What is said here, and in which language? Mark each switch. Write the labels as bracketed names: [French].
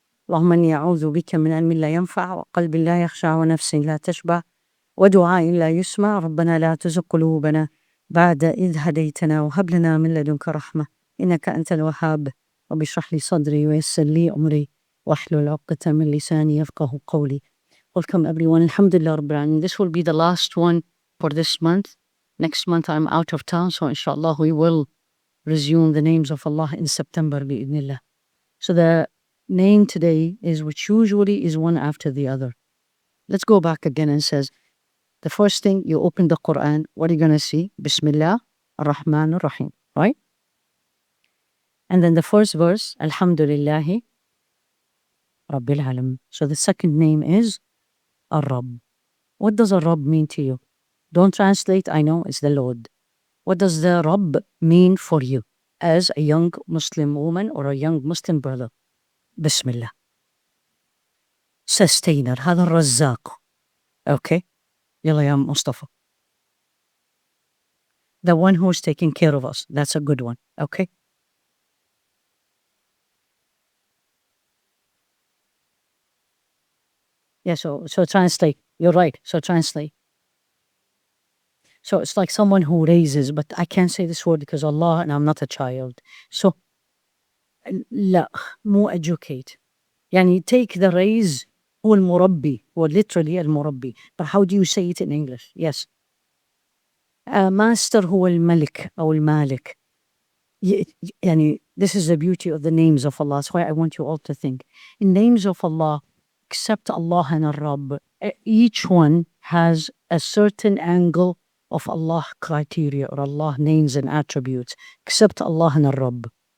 [Arabic] اللهم إني أعوذ بك من علم لا ينفع وقلب لا يخشع ونفس لا تشبع ودعاء لا يسمع. ربنا لا تزغ قلوبنا بعد إذ هديتنا وهب لنا من لدنك رحمة إنك أنت الوهاب. رب اشرح لي صدري ويسر لي أمري واحلل عقدة من لساني يفقه قولي. [English] Welcome everyone. Alhamdulillah Rabbil Alameen. This will be the last one for this month. Next month I'm out of town, so inshallah we will resume the names of Allah in September bi'idhnillah. So the name today is, which usually is one after the other. Let's go back again and says, the first thing you open the Quran, what are you going to see? Bismillah ar-Rahman ar-Rahim, right? And then the first verse, Alhamdulillahi Rabbil Alameen. So the second name is Ar-Rabb. What does Ar-Rabb mean to you? Don't translate, I know, it's the Lord. What does the Rabb mean for you as a young Muslim woman or a young Muslim brother? Bismillah. Sustainer, [Arabic] هذا الرزاق. Okay? يلا يا Mustafa. [English] The one who's taking care of us. That's a good one. Okay? Yeah, so translate. You're right. So translate. So it's like someone who raises, but I can't say this word because Allah and I'm not a child. So, [Arabic] لا, مو [English] educate. [Arabic] يعني [English] take the raise, [Arabic] هو المربي, هو [English] literally [Arabic] المربي. [English] But how do you say it in English? Yes. [Arabic] Master هو الملك أو المالك. يعني [English] this is the beauty of the names of Allah. That's why I want you all to think. In names of Allah, except Allah and Rabb, each one has a certain angle of Allah criteria or Allah names and attributes, except Allah and Rabb.